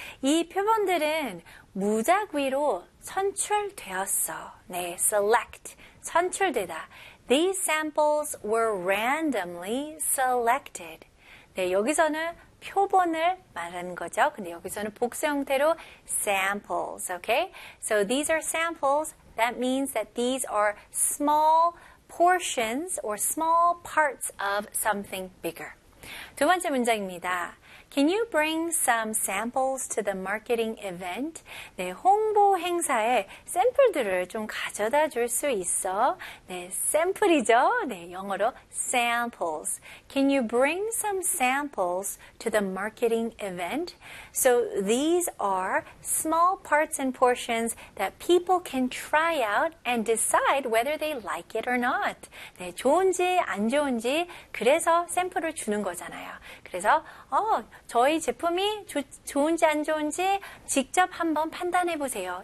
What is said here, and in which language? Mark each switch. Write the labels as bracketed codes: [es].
[ko] 이 표본들은 무작위로 선출되었어. [en] 네, select, 선출되다. These samples were randomly selected. [ko] 네, 여기서는 표본을 말하는 거죠. 근데 여기서는 복수 형태로 samples, okay? [en] So these are samples. That means that these are small portions or small parts of something bigger. [ko] 두 번째 문장입니다. [en] Can you bring some samples to the marketing event? [ko] 네, 홍보 행사에 샘플들을 좀 가져다 줄 수 있어? 네, 샘플이죠. 네, 영어로 samples. [en] Can you bring some samples to the marketing event? So these are small parts and portions that people can try out and decide whether they like it or not. [ko] 네, 좋은지 안 좋은지 그래서 샘플을 주는 거잖아요. 그래서 저희 제품이 좋은지 안 좋은지 직접 한번 판단해 보세요.